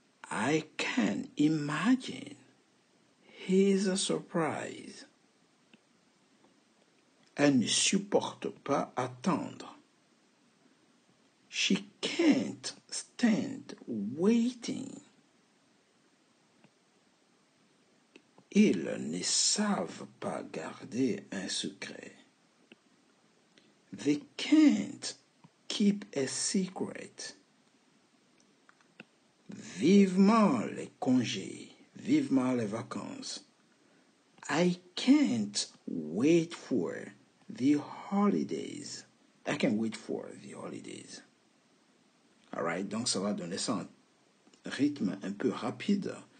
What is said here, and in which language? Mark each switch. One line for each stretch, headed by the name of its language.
English: I can imagine his surprise.
French: Elle ne supporte pas attendre. She can't stand waiting. Ils ne savent pas garder un secret.
English: They can't keep a secret.
French: Vivement les congés, vivement les vacances.
English: I can't wait for the holidays. I can't wait for the holidays.
French: Alright, donc ça va donner ça un rythme un peu rapide.